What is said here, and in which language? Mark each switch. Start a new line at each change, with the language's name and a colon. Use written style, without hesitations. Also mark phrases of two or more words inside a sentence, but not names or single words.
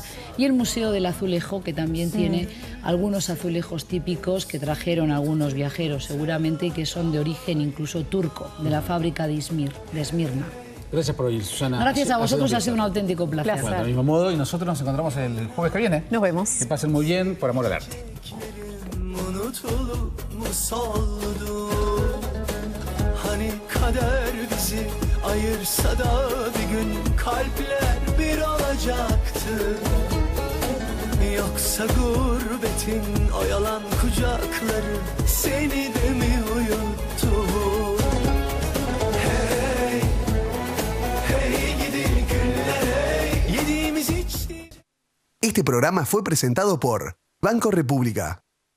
Spanish: Y el Museo del Azulejo, que también tiene algunos azulejos típicos que trajeron algunos viajeros seguramente y que son de origen incluso turco, de la fábrica de Esmirna. Gracias por oír, Susana. Gracias a vosotros, ha sido un auténtico placer. Bueno, del mismo modo, y nosotros nos encontramos el jueves que viene. Nos vemos. Que pasen muy bien, por amor al arte.
Turkish: Hani kader bizi ayırsa da bir gün kalpler bir olacaktı. Yoksa gurbetin o yalan kucakları seni de mi uyuttu? Hey, hey gidi güller hey, yediğimiz içti.
Spanish: Este programa fue presentado por Banco República.